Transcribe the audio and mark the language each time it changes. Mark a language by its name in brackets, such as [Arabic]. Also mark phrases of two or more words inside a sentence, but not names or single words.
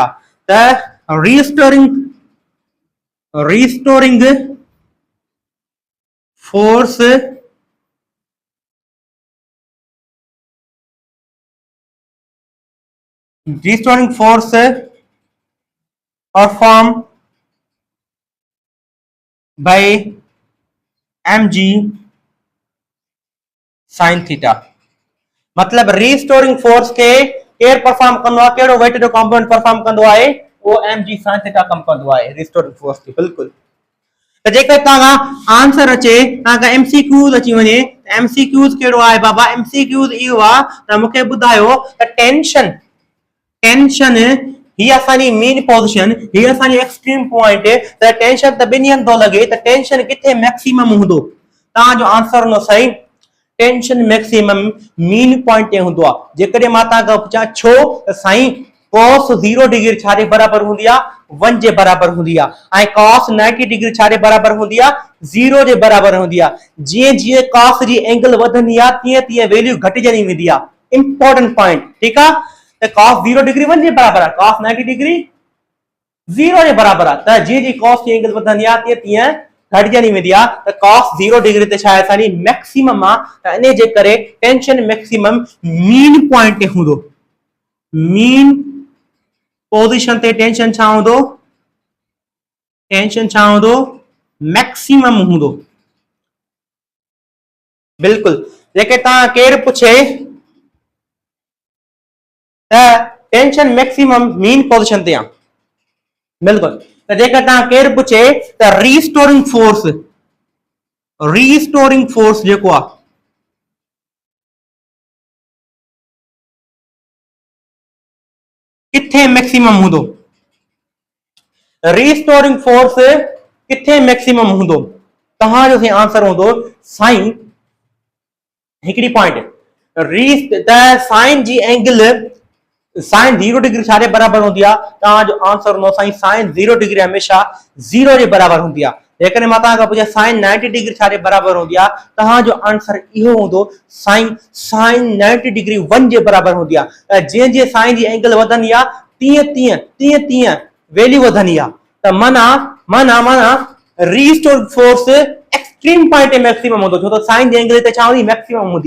[English] त restoring force performed by mg sin थीटा। [Sindhi] मतलब [English] restoring force [Sindhi] के केर परफॉर्म कंदो आहे, केड़ो वेट जो कंपोनेंट परफॉर्म कंदो आहे, वो mg sin थीटा कम कंदो आहे [English] restoring force [Sindhi] के। बिल्कुल। त जेकर तव्हां आंसर अचे, तव्हां एमसीक्यूज अची वञे, एमसीक्यूज केड़ो आहे बाबा, एमसीक्यूज इहो आहे त मूंखे ॿुधायो त टेंशन ही असांजी [English] main position, [Sindhi] ही असांजी [English] extreme point, [Sindhi] त टेंशन त ॿिनि हंधि थो लॻे, त टेंशन किथे मैक्सिमम हूंदो, तव्हांजो आंसर हूंदो साईं [English] tension maximum mean point [Sindhi] ते हूंदो आहे। जेकॾहिं मां तव्हांखां पुछां छो, त साईं cos 0 डिग्री छा जे बराबर हूंदी आहे, 1 जे बराबर हूंदी आहे, ऐं cos 90 डिग्री छा जे बराबर हूंदी आहे, 0 जे बराबर हूंदी आहे। जीअं जीअं cos जी एंगल वधंदी आहे, तीअं तीअं वैल्यू घटिजंदी वेंदी आहे। [English] important point, [Sindhi] ठीकु आहे। त cos 0 डिग्री 1 जे बराबर आहे, cos 90 डिग्री 0 जे बराबर आहे। त जीअं जीअं cos जी एंगल वधंदी आहे, तीअं तीअं घटिजंदी वेंदी आहे। त cos 0 डिग्री ते छा आहे, असांजी मैक्सिमम आहे, त इन जे करे [English] tension maximum mean point [Sindhi] ते हूंदो। [English] mean position [Sindhi] ते टेंशन छा हूंदो, टेंशन छा हूंदो, मैक्सिमम हूंदो। बिल्कुल। जेके तव्हां केर पुछे त [English] tension maximum mean position [Sindhi] ते आहे, बिल्कुल। त जेकर तव्हां केर पुछे त [English] restoring force [Sindhi] जेको आहे, किथे मैक्सिमम हूंदो, [English] restoring force [Sindhi] किथे मैक्सिमम हूंदो, तव्हांजो आंसर हूंदो साइन हिकड़ी पॉइंट साइन जी एंगल साइन 0 डिग्री छा जे बराबर हूंदी आहे, तव्हांजो आंसर हूंदो साइन साइन 0 डिग्री हमेशा 0 जे बराबर हूंदी आहे। जेकॾहिं मां तव्हांखां पुछां साइन 90 डिग्री छा जे बराबर हूंदी आहे, तव्हांजो आंसर इहो हूंदो साइन साइन 90 डिग्री 1 जे बराबर हूंदी आहे। जीअं जीअं साइन जी एंगल वधंदी आहे, तीअं तीअं वैल्यू वधंदी आहे। त माना [English] restore force extreme point [Sindhi] ते मैक्सिमम हूंदो, छो त साइन जी एंगल ते छा हूंदी, मैक्सिमम हूंदी।